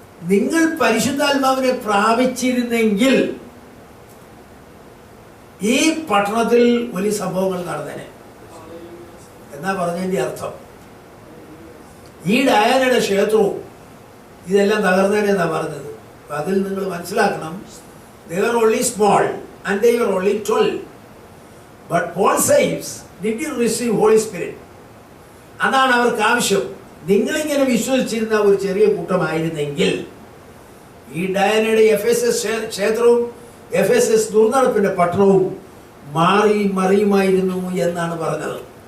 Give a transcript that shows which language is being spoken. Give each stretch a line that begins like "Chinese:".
Malayalam: നിങ്ങൾ പരിശുദ്ധാത്മാവിനെ പ്രാപിച്ചിരുന്നെങ്കിൽ ഈ പട്ടണത്തിൽ വലിയ സംഭവങ്ങൾ നടന്നേനെ എന്നാ പറഞ്ഞതിന്റെ അർത്ഥം. ഈ ഡയാനയുടെ ക്ഷേത്രവും ഇതെല്ലാം തകർന്നേനെ എന്നാ പറഞ്ഞത്. അപ്പൊ അതിൽ നിങ്ങൾ മനസ്സിലാക്കണം,
English: they were only small and they were only 12. But Paul says, did you receive Holy Spirit?
Malayalam: അതാണ് അവർക്ക് ആവശ്യം. നിങ്ങളിങ്ങനെ വിശ്വസിച്ചിരുന്ന ഒരു ചെറിയ കൂട്ടമായിരുന്നെങ്കിൽ ഈ ഡയാനയുടെ എഫെസസ് ക്ഷേത്രവും എഫെസസ് ദുർനടപ്പിന്റെ പട്ടണവും മാറി മറിയുമായിരുന്നു എന്നാണ് പറഞ്ഞത്.